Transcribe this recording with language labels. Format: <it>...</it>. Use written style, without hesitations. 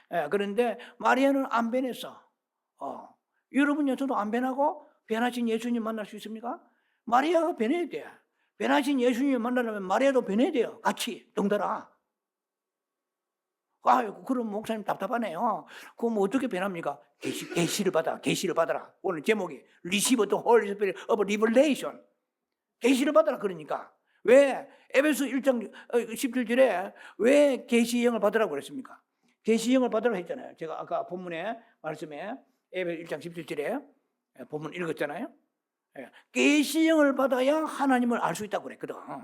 <ko>그런데 마리아는 안 변했어. 여러분요, 저도 안 변하고 변하신 예수님 만날 수 있습니까? 마리아가 변해야 돼. 변하신 예수님 만나려면 마리아도 변해야 돼요. 같이 덩달아. 그럼 목사님 답답하네요. 그럼 어떻게 변합니까? 계시를 받아라. 오늘 제목이</ko> <en>Receive the Holy Spirit of Revelation.</en> <ko>계시를 받아라. 그러니까 왜 에베소 1장 17절에 왜 계시형을 받으라고 그랬습니까? 계시형을 받으라고 했잖아요. 제가 아까 본문에 말씀에 에베소 1장 17절에 본문 읽었잖아요. 계시형을 받아야 하나님을 알 수 있다고 그랬거든.</ko>